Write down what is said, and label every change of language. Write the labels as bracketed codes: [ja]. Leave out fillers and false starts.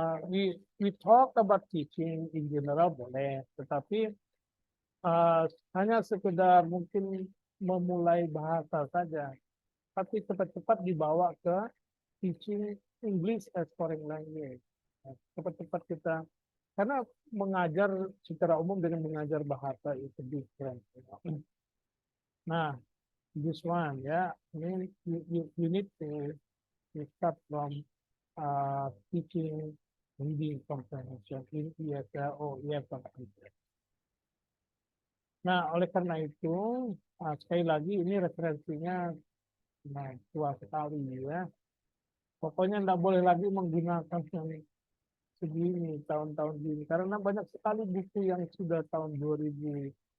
[en] We talk about teaching in general [id] boleh, tetapi hanya sekedar mungkin memulai bahasa saja, tapi cepat-cepat dibawa ke [en] teaching English as foreign language. [id] Cepat-cepat kita, karena mengajar secara umum dengan mengajar bahasa itu different. [en] Nah, this one, ya, you need to start from teaching reading comprehension in ESL or EFL. [id] Nah, oleh karena itu, sekali lagi ini referensinya tua sekali, ya. Pokoknya tidak boleh lagi menggunakan yang segini, tahun-tahun gini. Karena banyak sekali buku yang sudah tahun 2000.